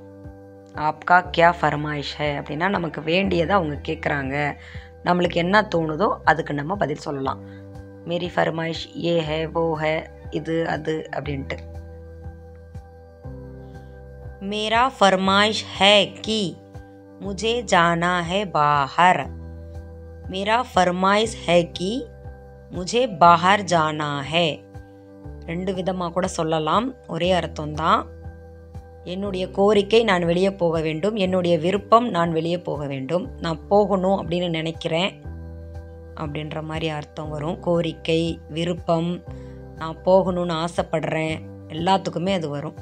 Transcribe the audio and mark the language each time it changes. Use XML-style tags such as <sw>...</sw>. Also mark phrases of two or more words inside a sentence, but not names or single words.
<hi>आपका क्या फ़रमाइश है</hi> <ta>அப்படின்னா நமக்கு வேண்டியதை அவங்க கேட்குறாங்க, நம்மளுக்கு என்ன தோணுதோ அதுக்கு நம்ம பதில் சொல்லலாம்.</ta> <hi>मेरी फ़रमाइश ये है वो है,</hi> <ta>இது அது அப்படின்ட்டு.</ta> <hi>मेरा फ़रमाइश है कि मुझे जाना है बाहर. मेरा फरमाइश है कि मुझे बाहर जाना है.</hi> <ta>2 விதமாக கூட சொல்லலாம், ஒரே அர்த்தம்தான். என்னுடைய கோரிக்கை நான் வெளியே போக வேண்டும், என்னுடைய விருப்பம் நான் வெளியே போக வேண்டும், நான் போகணும் அப்படின்னு நினைக்கிறேன் அப்படின்ற மாதிரி அர்த்தம் வரும். கோரிக்கை, விருப்பம், நான் போகணும்னு ஆசைப்படுறேன், எல்லாத்துக்குமே அது வரும்.</ta>